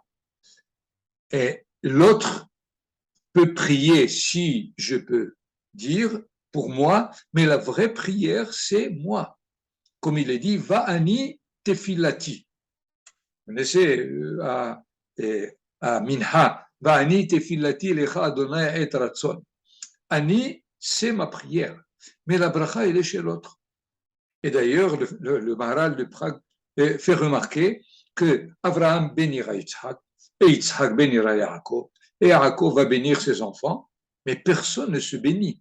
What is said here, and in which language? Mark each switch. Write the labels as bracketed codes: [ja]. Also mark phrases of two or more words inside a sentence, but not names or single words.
[fr] Et l'autre peut prier, si je peux dire, pour moi, mais la vraie prière, c'est moi. Comme il est dit, [he] ואני תפלתי. [fr] Vous connaissez à Minha, [he] ואני תפלתי לך אדני עת רצון. [fr] Ani, c'est ma prière. Mais la bracha, elle est chez l'autre. Et d'ailleurs, le Maharal de Prague fait remarquer que Abraham bénira Yitzhak, et Yitzhak bénira Yaakov, et Yaakov va bénir ses enfants, mais personne ne se bénit.